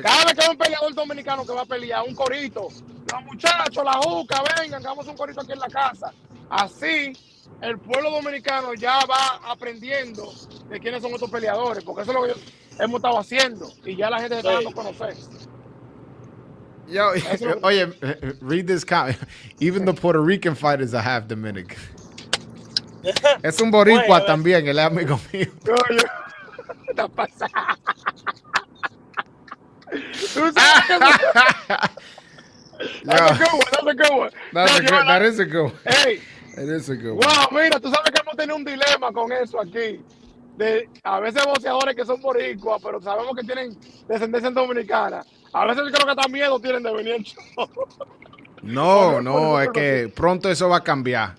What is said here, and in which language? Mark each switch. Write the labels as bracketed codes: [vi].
[es] Cada vez que hay un peleador dominicano que va a pelear, un corito, los muchachos, la juca, vengan, hagamos un corito aquí en la casa. Así, el pueblo dominicano ya va aprendiendo de quiénes son estos peleadores, porque eso es lo que hemos estado haciendo, y ya la gente se está dando a conocer. Yo, oye, [en] read this comment. Even the Puerto Rican fighters are half Dominican. [es] Es un boricua Bueno, también, él es amigo mío. Oye, está pasando. Tú sabes que [en] that's a good one, that's a good one. That is a good one. Hey, It is a good one. [es] wow, mira, tú sabes que hemos tenido un dilema con eso aquí. A veces boxeadores que son boricuas, pero sabemos que tienen descendencia dominicana. A veces yo creo que hasta miedo tienen de venir al show. No, es que pronto eso va a cambiar.